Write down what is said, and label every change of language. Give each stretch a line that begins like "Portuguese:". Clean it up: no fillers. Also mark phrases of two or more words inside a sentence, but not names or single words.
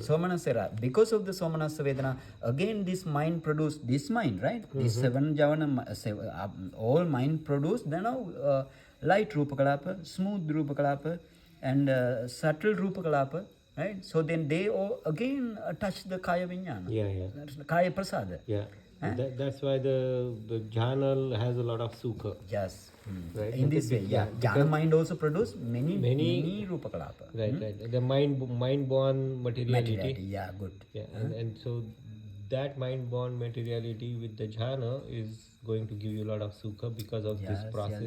English: Somanasa, because of the
Pali: Somanasa Vedana,
English: again this mind produced this mind, right? This 7 javana, all mind produced, then now light rupakalapa, smooth rupakalapa, and subtle rupakalapa, right? So then they all again touch the
Pali: kaya vinyana, kaya prasada.
English: That's why the jhana has a lot of sukha. Right? In this way, jhana mind also produce many rupakalapa. The mind-born materiality. And so that mind-born materiality with the jhana is going to give you a lot of sukha because of this process.